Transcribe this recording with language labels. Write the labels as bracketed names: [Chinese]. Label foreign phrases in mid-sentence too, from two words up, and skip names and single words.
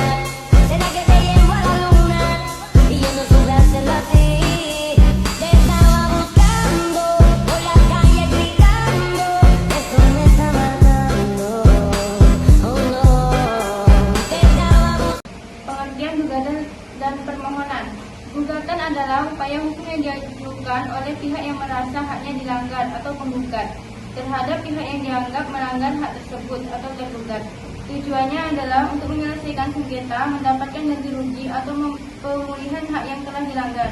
[Spanish] Será que te llevo a la luna y yo no supe hacerlo así. Te estaba buscando por la calle gritando, esto me está matando. Oh no, te estaba buscando. [Indonesian] Pengertian gugatan dan permohonan. Gugatan adalah upaya hukum yang diajukan oleh pihak yang merasa haknya dilanggar atau penggugat terhadap pihak yang dianggap melanggar hak tersebut atau tergugat. Tujuannya adalah untuk menyelesaikan sengketa, mendapatkan ganti rugi atau pemulihan hak yang telah dilanggar.